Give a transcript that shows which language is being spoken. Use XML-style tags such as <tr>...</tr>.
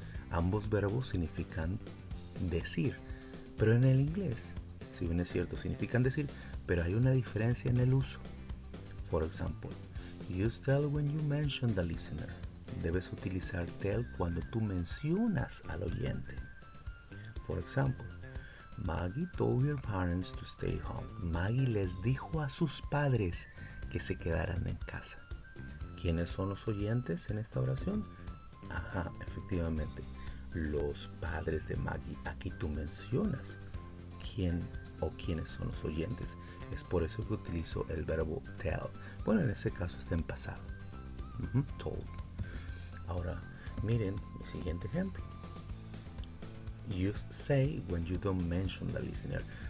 <es>Ambos verbos significan decir, pero en el inglés, si bien es cierto, significan decir, pero hay una diferencia en el uso.</es> <en>For example, use tell when you mention the listener.</en> <es>Debes utilizar tell cuando tú mencionas al oyente.</es> <en>For example, Maggie told her parents to stay home.</en> <es>Maggie les dijo a sus padres que se quedaran en casa. ¿Quiénes son los oyentes en esta oración? Ajá, efectivamente, los padres de Maggie. Aquí tú mencionas quién o quiénes son los oyentes. Es por eso que utilizo el verbo tell. Bueno, en ese caso está en pasado. Told. Ahora, miren mi siguiente ejemplo.</es> <en>Use say when you don't mention the listener.</en>